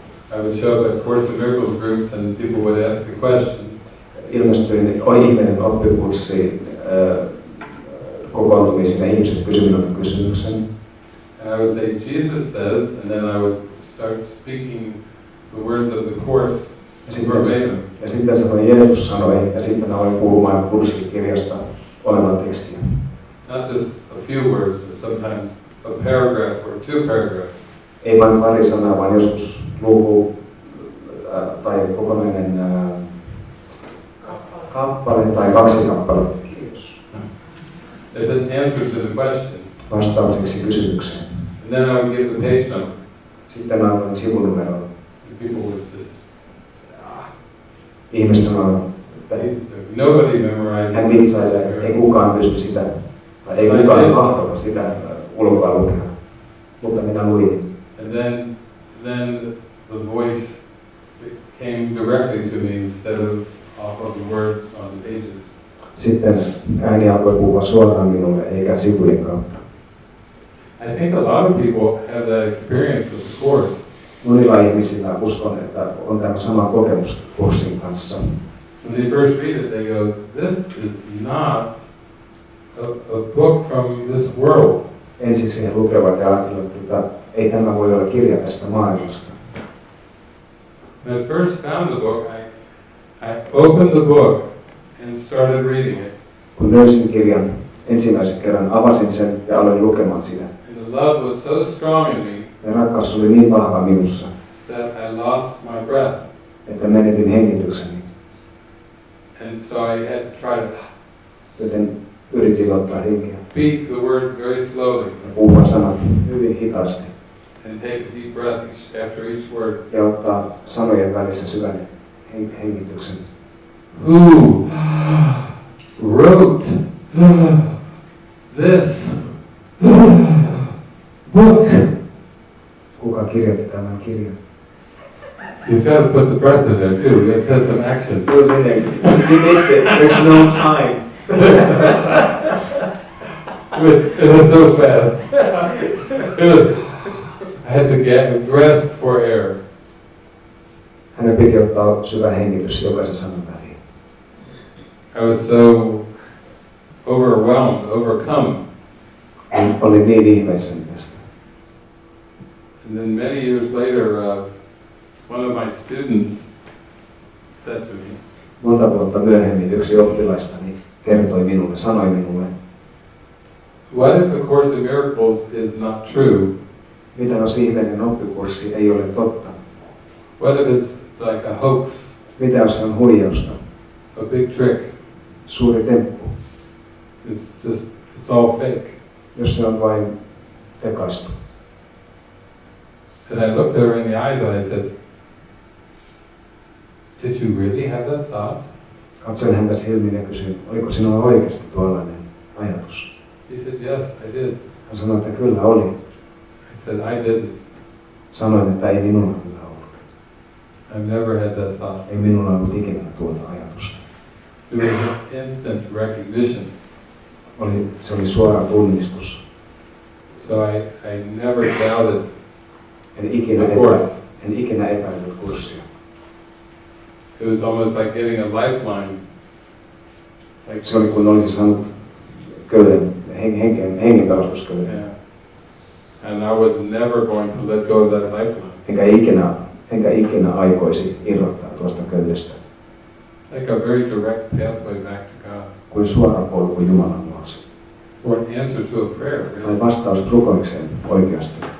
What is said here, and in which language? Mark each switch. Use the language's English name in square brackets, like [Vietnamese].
[English] I would show up at Course in Miracles groups and people would ask a question. [Finnish] Ilmestyin ihminen oppikurssiin kokoontumisiin ja ihmiset kysyivät minulta kysymyksen. [English] And I would say, Jesus says, and then I would start speaking the words of the course verbatim. [Finnish] Ja sitten sanoin, Jeesus sanoi, ja sitten aloin puhumaan kurssikirjasta olevaa tekstiä. [English] Not just a few words, but sometimes a paragraph or 2 paragraphs. [Finnish] Ei vain pari sanaa, vaan joskus luku tai kokonainen kappale tai 2 kappaletta. [English] As an answer to the question. [Finnish] Vastaukseksi kysymykseen. [English] And then I would give the page number. [Finnish] Sitten annoin sivunumeron. [English] And people would just, [Finnish] Ihmiset sanoivat, että [English] nobody memorizes. [Finnish] hän vitsailee, ei kukaan pysty sitä, tai ei kukaan tahdo sitä ulkoa lukea. Mutta minä luin. [English] And then the voice came directly to me instead of off of the words on the pages. [Finnish] Sitten ääni alkoi puhua suoraan minulle, eikä sivujen kautta. [English] I think a lot of people have that experience with the course. [Finnish] Monilla ihmisillä uskon, että on tämä sama kokemus kurssin kanssa. [English] When they first read it, they go, this is not a book from this world. [Finnish] Ensiksi he lukevat ja ajattelevat, että ei tämä voi olla kirja tästä maailmasta. [English] When I first found the book, I opened the book and started reading it. [Finnish] Kun löysin kirjan ensimmäisen kerran, avasin sen ja aloin lukemaan sitä. [English] And the love was so strong in me. [Finnish] Ja rakkaus oli niin vahva minussa, [English] that I lost my breath. [Finnish] että menetin hengitykseni. [English] And so I had to try to [Finnish] Joten yritin ottaa henkeä [English] speak the words very slowly [Finnish] ja puhua sanat hyvin hitaasti. [English] and take a deep breath after each word. [Finnish] Ja ottaa sanojen välissä syvän hengityksen. [English] Who wrote this book? [Finnish] Kuka kirjoitti tämän kirjan? [English] You've got to put the breath in there too. It says some action. It was in there. You missed it. There's no time. It was so fast. I had to grasp for air. [Finnish] Hänen piti ottaa syvä hengitys jokaisen sanan väliin. [English] I was so overwhelmed, overcome. [Finnish] Olin niin ihmeissäni tästä. [English] And then many years later, one of my students said to me, [Finnish] Monta vuotta myöhemmin yksi oppilaistani kertoi minulle, sanoi minulle, [English] what if A Course in Miracles is not true? [Finnish] mitä jos ihmeinen oppikurssi ei ole totta? [English] What if it's like a hoax, [Finnish] Mitä jos se on huijausta? [English] a big trick? [Finnish] Suuri temppu? [English] It's all fake. [Finnish] Jos se on vain tekaistu. [English] And I looked her in the eyes and I said, did you really have that thought? [Finnish] Katsoin häntä silmiin ja kysyin, oliko sinulla oikeasti tuollainen ajatus? [English] He said, yes, I did. [Finnish] Hän sanoi, että kyllä oli. [English] I said, I didn't. [Finnish] Sanoin, että ei minulla kyllä ollut. [English] I've never had that thought. [Finnish] Ei minulla ollut ikinä tuota ajatusta. [English] It was an instant recognition. [Finnish] Se oli suora tunnistus. [English] So I never doubted [Finnish] En ikinä epäillyt kurssia. [English] It was almost like getting a lifeline. Like, [Finnish] Se oli kun olisi saanut köyden, hengenpelastusköyden. [English] yeah. And I was never going to let go of that lifeline. [Finnish] Enkä ikinä aikoisi irrottaa tuosta köydestä. [English] Like a very direct pathway back to God. [Finnish] Kuin suora polku Jumalan luokse. [English] Or an answer to a prayer. [Finnish] Tai [English] Really. [Finnish] vastaus rukoikseen oikeasti.